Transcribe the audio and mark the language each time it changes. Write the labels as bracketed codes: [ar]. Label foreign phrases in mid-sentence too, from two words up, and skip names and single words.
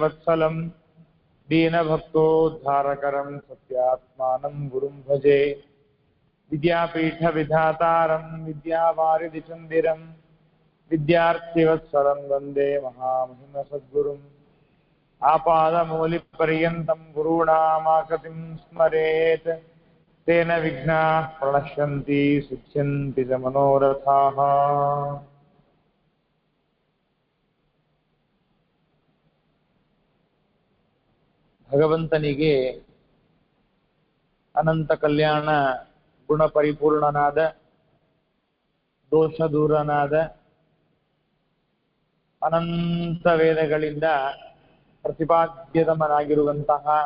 [sa] वत्सलं दीनभक्तोद्धारकरं सत्यात्मानं गुरुं भजे विद्यापीठविधातारं विद्यावारिधिचन्दिरं विद्यार्थिवत्सलं वन्दे महामहिमसद्गुरुम् आपादमौलिपर्यन्तं गुरूणामाकृतिं स्मरेत् तेन विघ्नाः प्रणश्यन्ति सिद्ध्यन्ति च मनोरथाः। [kn] ಭಗವಂತನಿಗೆ ಅನಂತ ಕಲ್ಯಾಣ ಗುಣಪರಿಪೂರ್ಣನಾದ ದೋಷ ದೂರನಾದ ಅನಂತ ವೇದಗಳಿಂದ ಪ್ರತಿಪಾದ್ಯತಮನಾಗಿರುವಂತಹ